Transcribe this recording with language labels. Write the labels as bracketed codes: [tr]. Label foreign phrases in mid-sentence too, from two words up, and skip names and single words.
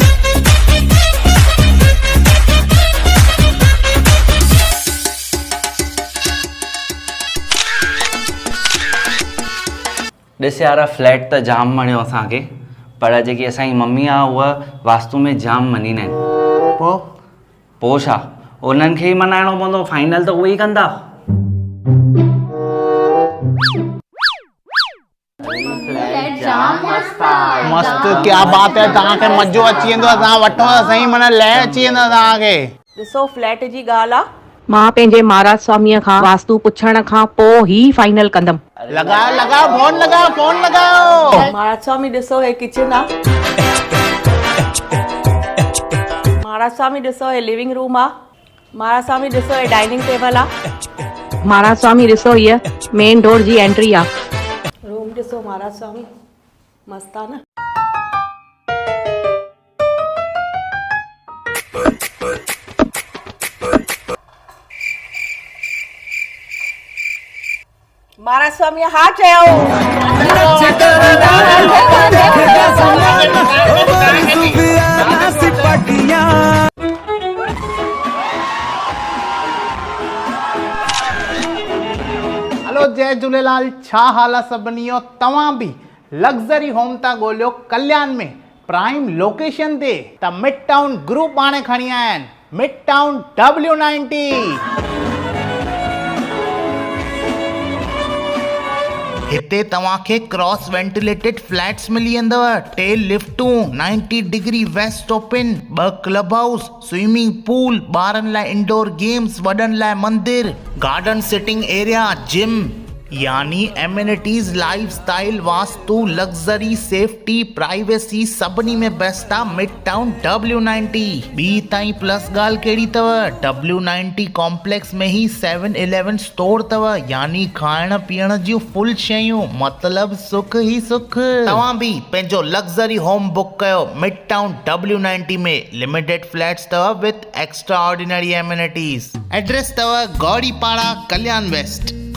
[sd] ॾिस यार फ्लैट त जाम वणियो असांखे पर जेकी असांजी मम्मी आहे उहा वास्तु में जाम मञींदा आहिनि। पोइ छा उन्हनि खे ई मनाइणो पवंदो फाइनल त उहे ई कंदा। मस्तु [hi] क्या बात है [sd] तव्हांखे मज़ो अची वेंदो तव्हां वठो त सही माना लय अची वेंदो तव्हांखे। ॾिसो फ्लैट जी ॻाल्हि आहे। मां पंहिंजे महाराज स्वामीअ खां वास्तु पुछण खां पोइ ई फाइनल कंदमि। [hi] लगाओ फोन लगाओ। [sd] महाराज स्वामी ॾिसो हे [en] किचन आहे। [sd] महाराज स्वामी ॾिसो हे [en] living room [sd] आहे। महाराज स्वामी ॾिसो हे [en] dining table [sd] आहे। महाराज स्वामी ॾिसो हीअ [en] main door [sd] जी एंट्री आहे। रूम ॾिसो महाराज स्वामी मस्त आहे न। महाराज स्वामी हा चयो। हलो जय झूलेलाल छा हाल आहे सभिनी जो। तव्हां बि [en] luxury home [sd] था ॻोल्हियो कल्याण में [en] prime location [sd] ते त मिड टाउन ग्रुप हाणे खणी आया आहिनि मिड टाउन W90। हिते तव्हांखे [en] cross ventilated flats [sd] मिली वेंदव 2 लिफ्टूं [en] 90 degree west open 2 club house swimming pool [sd] ॿारनि लाइ [en] indoor games [sd] वॾनि लाइ मंदिर [en] garden sitting area gym [sd] यानी [en] amenities lifestyle [sd] वास्तु [en] luxury safety privacy [sd] सभिनी में बेस्ट आहे मिड टाउन W90। ॿी ताईं प्लस ॻाल्हि कहिड़ी अथव W90 कॉम्प्लेक्स में ही 7-Eleven स्टोर अथव यानी खाइण पीअण जूं फुल शयूं मतलब सुख ही सुख। तव्हां बि पंहिंजो [en] luxury home [sd] बुक कयो मिड टाउन W90 में [en] limited flats [sd] अथव [en] with extra ordinary amenities. [sd] एड्रेस अथव गौड़ी पाड़ा कल्याण वेस्ट।